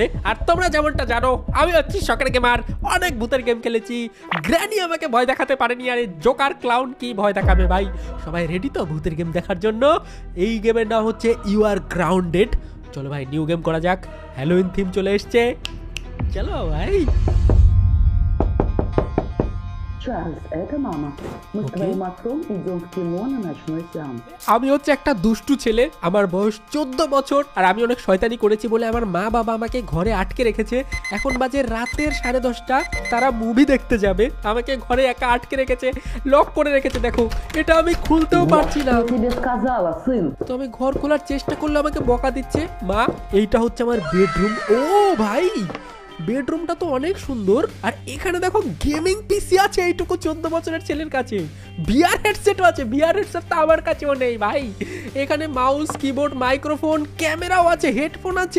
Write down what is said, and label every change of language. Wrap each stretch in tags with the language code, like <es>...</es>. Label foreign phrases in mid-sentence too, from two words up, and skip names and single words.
<bn>আর তোমরা যেমনটা জানো আমি হচ্ছি শখের গেমার, অনেক ভূতের গেম খেলেছি। গ্র্যানি আমাকে ভয় দেখাতে পারেনি, আর এই জোকার ক্লাউন কি ভয় দেখাবে ভাই। সবাই রেডি তো ভূতের গেম দেখার জন্য? এই গেমের নাম হচ্ছে ইউ আর গ্রাউন্ডেড। চলো ভাই</bn> <en>new game</en> <bn>করা যাক,</bn> <en>Halloween theme</en> <bn>চলে এসছে, চলো ভাই।</bn> <ru>Чарльз, это мама. Мы с твоим отцом идем в кино на ночной сеанс.</ru> <bn>আমি হচ্ছে একটা দুষ্টু ছেলে, আমার বয়স 14 বছর, আর আমি অনেক শয়তানি করেছি বলে আমার মা বাবা আমাকে ঘরে আটকে রেখেছে। এখন বাজে রাতের 10:30, তারা মুভি দেখতে যাবে, আমাকে ঘরে একা আটকে রেখেছে, লক করে রেখেছে। দেখো এটা আমি খুলতেও পারছি না।</bn> <ru>Я тебе сказала, сын.</ru> <bn>তো আমি ঘর খোলার চেষ্টা করলে আমাকে বকা দিচ্ছে মা। এইটা হচ্ছে আমার বেডরুম। ও ভাই, বেডরুমটা তো অনেক সুন্দর, আর এখানে দেখো</bn> <en>gaming PC</en> <bn>আছে এইটুকু 14 বছরের ছেলের কাছে।</bn> <en>VR headsetও</en> <bn>আছে,</bn> <en>VR headset</en> <bn>তো আমার কাছেও নেই ভাই। এখানে মাউস, কিবোর্ড, মাইক্রোফোন, ক্যামেরাও আছে, হেডফোন আছে।</bn>